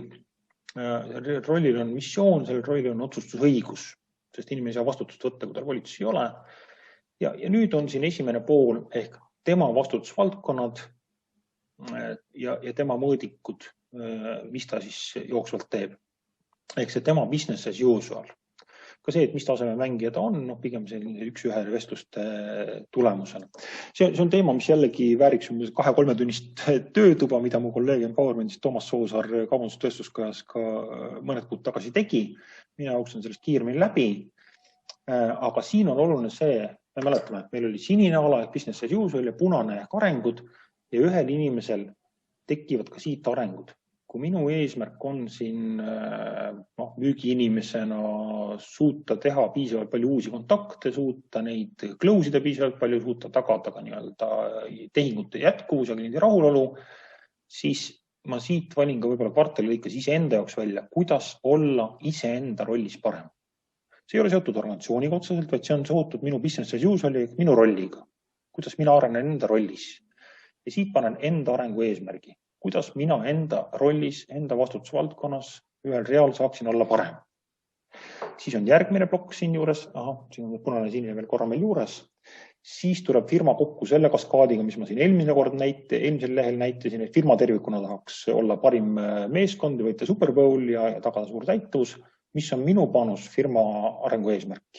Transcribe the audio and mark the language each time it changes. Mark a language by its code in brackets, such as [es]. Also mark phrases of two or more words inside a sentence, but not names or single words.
[et] Rollil on missioon, sellel rollil on otsustusõigus, sest inimene ei saa vastutust võtta, kui tal volitusi ei ole. Ja nüüd on siin esimene pool ehk tema vastutusvaldkonnad ja tema mõõdikud, mis ta siis jooksvalt teeb. Ehk see tema [en] business as usual. [et] Ka see, et mis taseme mängija ta on, pigem selline üks-ühe vestluste tulemusena. See on teema, mis jällegi vääriks 2-3 tunnist töötuba, mida mu kolleeg Empowermentis Toomas Soosaar Kaubandus-Tööstuskojas ka mõned kuud tagasi tegi. Mina jooksin sellest kiiremini läbi. Aga siin on oluline see, me mäletame, meil oli sinine ala ehk [en] business as usual [et] ja punane ehk arengud ja ühel inimesel tekivad ka siit arengud. Kui minu eesmärk on siin müügiinimesena suuta teha piisavalt palju uusi kontakte, suuta neid close ida piisavalt palju, suuta tagada ka nii-öelda tehingute jätkuvus ja kliendi rahulolu, siis ma siit valin ka võib-olla kvartali lõikes iseenda jaoks välja, kuidas olla iseenda rollis parem. See ei ole seotud organisatsiooniga otseselt, vaid see on seotud minu [en] business as usual [et] ja minu rolliga. Kuidas mina arenen enda rollis. Ja siit panen enda arengu eesmärgi. Kuidas mina enda rollis, enda vastutusvaldkonnas ühel real saaksin olla parem. Siis on järgmine plokk siin juures, siin on punane sinine veel korra meil juures, siis tuleb firma kokku selle kaskaadiga, mis ma siin eelmisel lehel näitasin, et firma tervikuna tahaks olla parim meeskond, võita Super Bowl ja tagada suur täituvus, mis on minu panus firma arengu eesmärki.